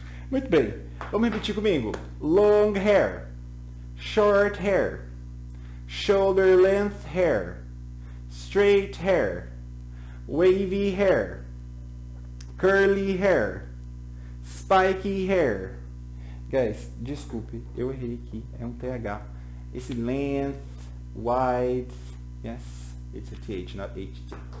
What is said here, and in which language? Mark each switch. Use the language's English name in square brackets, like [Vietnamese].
[Portuguese] Muito bem, vamos repetir comigo. [English] Long hair, short hair, shoulder length hair, straight hair, wavy hair, curly hair, spiky hair. [Portuguese] Guys, desculpe, eu errei aqui, é um TH. [English] Esse length, wide, yes, it's a TH, not HT.